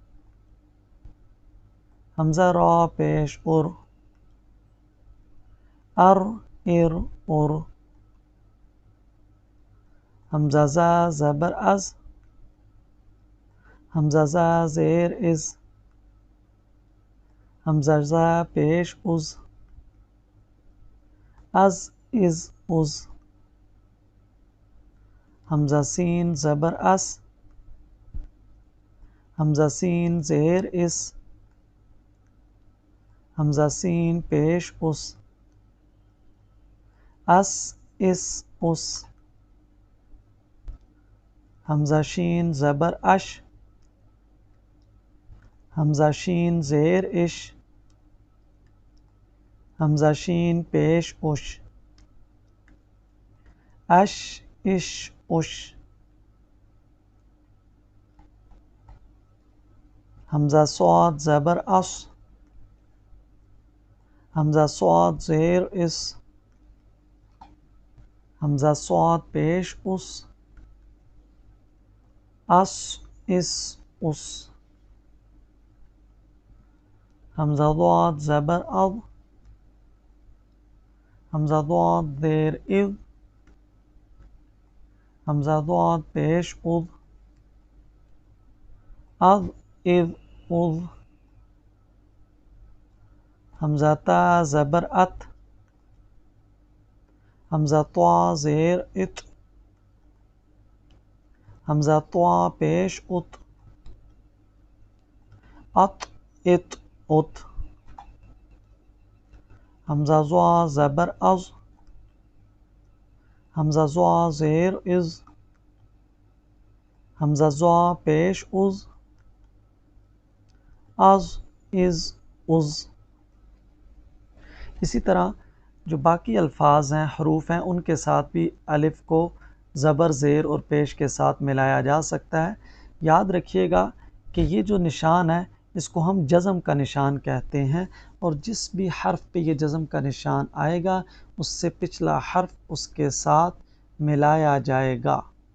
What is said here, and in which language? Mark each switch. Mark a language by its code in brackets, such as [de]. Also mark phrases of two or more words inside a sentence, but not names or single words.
[ur] حمزہ را پیش ار، ار ار ار، حمزہ زا زبر از، حمزہ زا زیر از، حمزہ زا پیش از، از از از، حمزہ سین زبر اس، حمزہ سین زیر اس، حمزہ سین پیش اس، اس اس اس، حمزہ شین زبر اش، حمزہ شین زیر اش، حمزہ شین پیش اش، اش اش اش، حمزہ صاد زبر اس، حمزہ صاد زیر اس، حمزہ صاد پیش اس، اس اس اس، حمزہ ضاد زبر اض، حمزہ ضاد زیر اذ، حمزہ ضاد پیش اذ، اذ اذ اذ، حمزہ تا زبر ات، حمزہ طوا زیر ات، حمزہ طوا پیش ات، ات ات ات، حمزہ زوا زبر از، حمزہ زوا زیر از، حمزہ زوا پیش از، از از از۔ اسی طرح جو باقی الفاظ ہیں، حروف ہیں، ان کے ساتھ بھی الف کو زبر زیر اور پیش کے ساتھ ملایا جا سکتا ہے۔ یاد رکھیے گا کہ یہ جو نشان ہے اس کو ہم جزم کا نشان کہتے ہیں، اور جس بھی حرف پہ یہ جزم کا نشان آئے گا اس سے پچھلا حرف اس کے ساتھ ملایا جائے گا۔